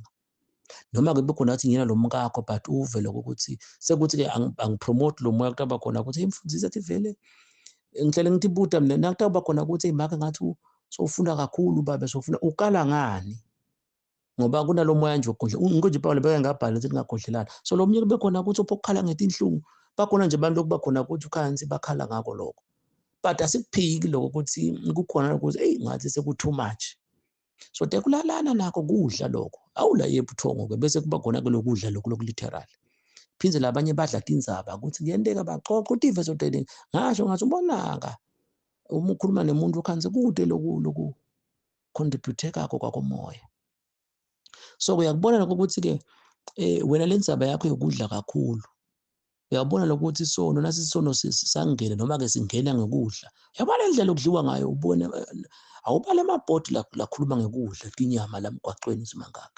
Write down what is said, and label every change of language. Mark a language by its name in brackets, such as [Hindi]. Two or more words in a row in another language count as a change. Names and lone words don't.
[Swati] Noma-ke kube khona athi ngiyena lo mkakho but uve lokho ukuthi sekuthi-ke angipromote lo moya kutaba khona ukuthi Mfundisi athi vele ngihlele ngithi buda mina nakutaba khona ukuthi make ngathi sowufunda kakhulu baba sowufunda ukala ngani? Ngoba kunalo moya nje wokukhohlwa. Nginkonje Paul beke ngabhala ukuthi ngingakhohlelana. So lo mnyaka bekhona ukuthi uphokukhala ngetinhlungu. Bakhona nje abantu okuba khona ukuthi ukhansi bakhala ngako lokho. But asikuphiki lokho ukuthi kukhona ukuthi hey ngathi seku [English] too much. [Swati] So tekulalana nakho kudla lokho. Awula yebuthongo ke bese kuba khona ke lokudla lokho literal. Phindze labanye badla tindzaba ukuthi kuyenteka baxoxa uthi ive sodeleni. Ngasho ngathi ubonaka uma ukhuluma nemuntu khansi kude lokhu contribute kakho kwakomoya. So uyakubona lokho ukuthi-ke wena le ndzaba yakho yokudla kakhulu, uyabona lokuthi isono nasi isono sangena noma-ke singena ngekudla. Yabona le ndlela okudliwa ngayo ubone awubale amabhodi lakhuluma ngekudla tinyama la emgwaqweni simangakhe.